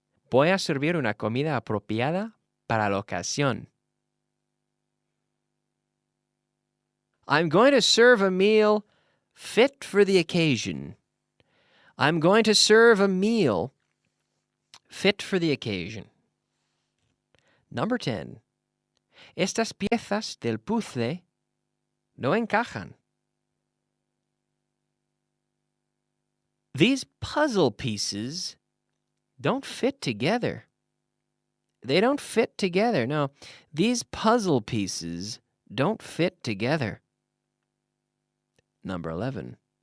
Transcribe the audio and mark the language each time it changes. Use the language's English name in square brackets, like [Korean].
[Spanish] Voy a servir una comida apropiada para la ocasión. [English] I'm going to serve a meal fit for the occasion. I'm going to serve a meal fit for the occasion. Number 10. [Spanish] Estas piezas del puzzle no encajan. [English] These puzzle pieces don't fit together. They don't fit together. No, these puzzle pieces don't fit together. Number 11.